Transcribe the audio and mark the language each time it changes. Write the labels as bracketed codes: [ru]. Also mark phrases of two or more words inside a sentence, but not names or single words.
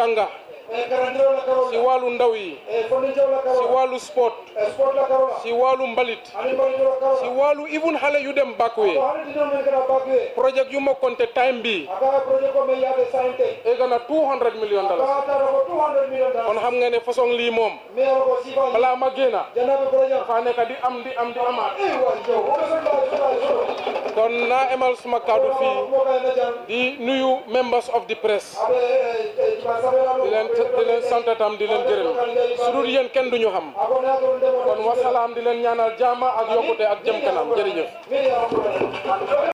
[wo] jànga si wàllu ndaw yi si wàllu sport si wàllu mbalit si wàllu even xale yu dem backway projet yu ma compté time bi egg na $200 million kon xam nga ne façon lii moom balaa ma génn dafa nekk di amaat kon naa emal suma kaddu fii di nuyu [en] members of the press [wo] di leen sant tam di leen gërëm su dul yéen kenn duñu xam kon wasalaam di leen ñaanal jaama ak yokkute ak jëm kanam jërëjëf